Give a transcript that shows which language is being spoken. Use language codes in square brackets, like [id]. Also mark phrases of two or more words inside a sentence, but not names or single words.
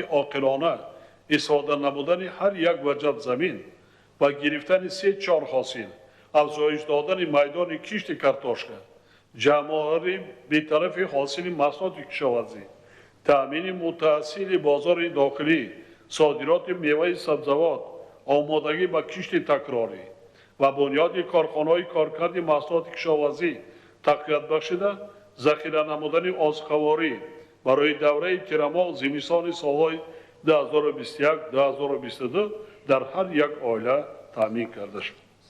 [tg] оқилона истифода намудани ҳар як ваҷаб замин ва гирифтани 3-4 ҳосил, афзоиш додани майдони кишти картошка, ҷамъоварӣ бетарафи ҳосили маҳсулоти кишоварзӣ, таъмини мутаассили бозори дохилӣ, содироти меваи сабзавот, آمادگی به کشت تکراری و بنیاد کارخانه‌های کارکرد محصولات کشاورزی تقویت بخشیده، ذخیره نمودن آزخواری برای دوره تیرماه زمستان سال‌های 2021-2022 در هر یک عائله تامین کرده شد.